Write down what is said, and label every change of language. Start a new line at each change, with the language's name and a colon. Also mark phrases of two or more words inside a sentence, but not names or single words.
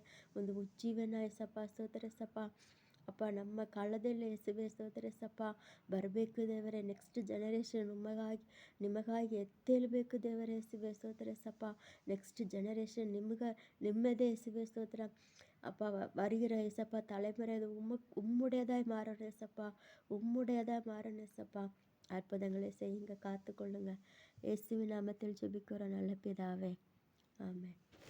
Kannada: ಒಂದು ಉಜ್ಜೀವನ ಯೇಸಪ್ಪ. ಸ್ತೋತ್ರ ಏಸಪ್ಪ. ಅಪ್ಪ, ನಮ್ಮ ಕಾಲದಲ್ಲಿ ಯೇಸುವೆ ಸ್ತೋತ್ರ ಏಸಪ್ಪ ಬರಬೇಕು ದೇವರೇ.
English: next generation
Kannada: ನಿಮಗಾಗಿ ಎದ್ದೇಳಬೇಕು ದೇವರೇ ಯೇಸುವೆ ಸ್ತೋತ್ರ ಏಸಪ್ಪ.
English: next generation
Kannada: ನಿಮ್ಮದೇ ಯೇಸುವೆ ಸ್ತೋತ್ರ.
Tamil: அப்பா வருகிற ஏசப்பா தலைமுறை அது உம்முடையதாய் மாறணும் ஏசப்பா. உம்முடையதாய் மாறணும் ஏசப்பா. அற்புதங்களை செய்யுங்க, காத்து கொள்ளுங்க. இயேசுவின் நாமத்தில் ஜெபிக்கிறோம் நல்ல பிதாவே. ஆமென்.